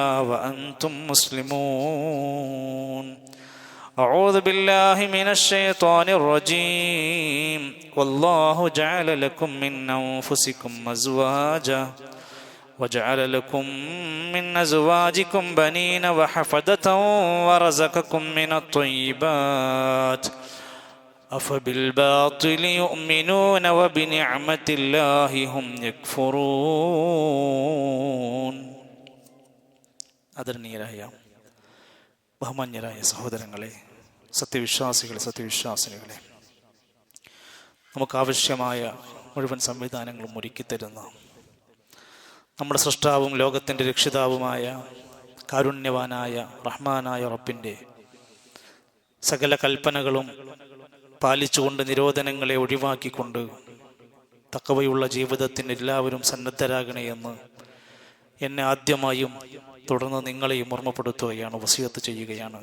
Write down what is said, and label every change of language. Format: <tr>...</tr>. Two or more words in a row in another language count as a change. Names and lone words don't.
<ar>وأنتم مسلمون أعوذ بالله من الشيطان الرجيم والله جعل لكم من أنفسكم أزواجا وجعل لكم من أزواجكم بنين وحفدة ورزقكم من الطيبات أفبالباطل يؤمنون وبنعمة الله هم</ar> <ml>يكفرون ആദരണീയരായ ബഹുമാന്യരായ സഹോദരങ്ങളെ, സത്യവിശ്വാസികളെ, നമുക്കാവശ്യമായ മുഴുവൻ സംവിധാനങ്ങളും ഒരുക്കിത്തരുന്ന നമ്മുടെ സൃഷ്ടാവും ലോകത്തിൻ്റെ രക്ഷിതാവുമായ കാരുണ്യവാനായ റഹ്മാനായ റബ്ബിൻ്റെ സകല കൽപ്പനകളും പാലിച്ചുകൊണ്ട് നിരോധനങ്ങളെ ഒഴിവാക്കിക്കൊണ്ട് തഖ്വയുള്ള ജീവിതത്തിന് എല്ലാവരും സന്നദ്ധരാകണേ എന്ന് എന്നെ ആദ്യമായും തുടർന്ന് നിങ്ങളെയും ഓർമ്മപ്പെടുത്തുകയാണ്, വസിയത്ത് ചെയ്യുകയാണ്.</ml>